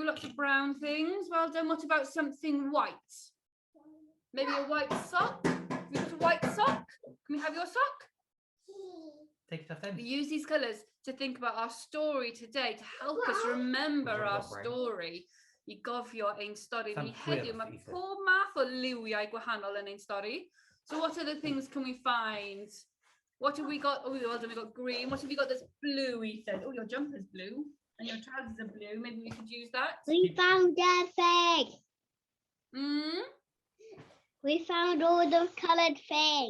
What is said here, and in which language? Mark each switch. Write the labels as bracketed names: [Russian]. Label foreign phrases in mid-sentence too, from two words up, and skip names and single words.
[English] Lots of brown things. Well done. What about something white? Maybe a white sock? Have you got a white sock? Can we have your sock? Take it off then. We use these colours to think about our story today, to help us remember our story. [Welsh] I gofio ein stori ni heddiw. Mae pob math o liwiau gwahanol yn ein stori. [English] So what other things can we find? What have we got? Oh, well done, we've got green. What have you got that's blue, Ethan? Oh, your jumper's blue and your trousers are blue. Maybe we could use that. We found everything. We found all the coloured things.